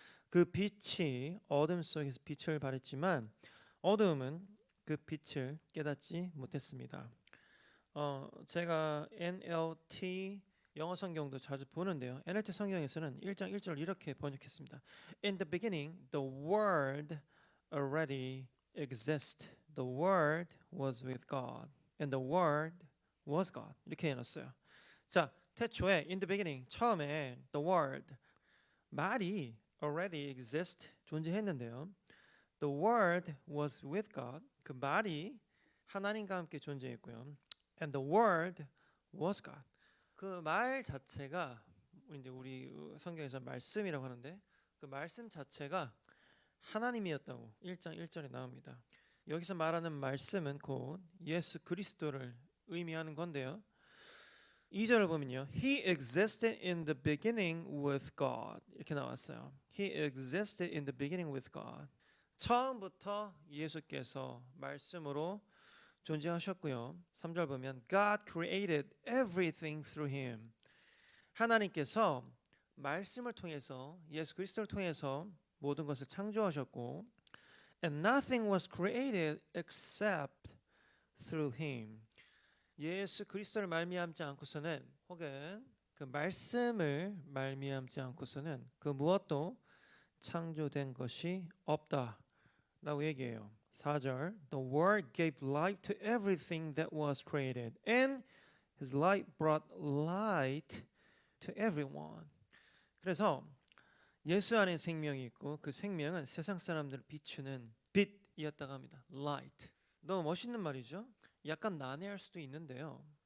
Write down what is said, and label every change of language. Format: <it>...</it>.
<ko>그 빛이 어둠 속에서 빛을 발했지만 어두움은 그 빛을 깨닫지 못했습니다. 제가 NLT 영어 성경도 자주 보는데요. NLT 성경에서는 1장 1절 이렇게 번역했습니다.</ko> <en>In the beginning, the Word already exists. The Word was with God, and the Word was God.</en> <ko>이렇게 해놨어요. 자, 태초에</ko> <en>in the beginning</en> <ko>처음에</ko> <en>the Word</en> <ko>말이</ko> <en>already exist</en> <ko>존재했는데요.</ko> <en>The Word was with God.</en> <ko>그 말이 하나님과 함께 존재했고요.</ko> <en>And the Word was God.</en> <ko>그 말 자체가 이제 우리 성경에서 말씀이라고 하는데 그 말씀 자체가 하나님이었다고 1장 1절에 나옵니다. 여기서 말하는 말씀은 곧 예수 그리스도를 의미하는 건데요. 2절을 보면요.</ko> <en>He existed in the beginning with God.</en> <ko>이렇게 나왔어요.</ko> <en>He existed in the beginning with God.</en> <ko>처음부터 예수께서 말씀으로 존재하셨고요. 3절 보면</ko> <en>God created everything through him.</en> <ko>하나님께서 말씀을 통해서 예수 그리스도를 통해서 모든 것을 창조하셨고</ko> <en>and nothing was created except through him.</en> <ko>예수 그리스도를 말미암지 않고서는 혹은 그 말씀을 말미암지 않고서는 그 무엇도 창조된 것이 없다라고 얘기해요.</ko> <en>4절 The Word gave life to everything that was created and His light brought light to everyone.</en> <ko>그래서 예수 안에 생명이 있고 그 생명은 세상 사람들을 비추는 빛이었다고 합니다. Light. 너무 멋있는 말이죠. 약간 난해할 수도 있는데요.</ko>